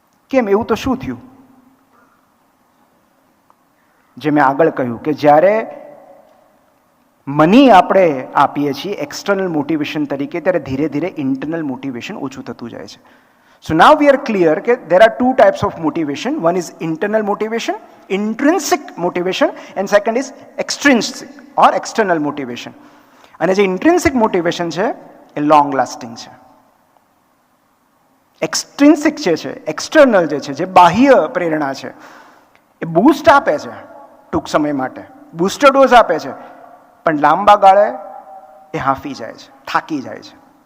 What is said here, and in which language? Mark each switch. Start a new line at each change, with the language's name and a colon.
Gujarati: કેમ? એવું તો શું થયું? જે મેં આગળ કહ્યું કે જ્યારે મની આપણે આપીએ છીએ એક્સટર્નલ મોટિવેશન તરીકે, ત્યારે ધીરે ધીરે ઇન્ટરનલ મોટિવેશન ઓછું થતું જાય છે.
English: So now we are clear that there are 2 types of motivation. One is internal motivation, intrinsic motivation, and second is extrinsic or external motivation.
Gujarati: અને જે intrinsic motivation છે એ long lasting છે. એક્સટ્રિન્સિક જે છે, એક્સટર્નલ જે છે, જે બાહ્ય પ્રેરણા છે, એ બૂસ્ટ આપે છે ટૂંક સમય માટે, બૂસ્ટર ડોઝ આપે છે, પણ લાંબા ગાળે એ હાંફી જાય છે, થાકી જાય છે.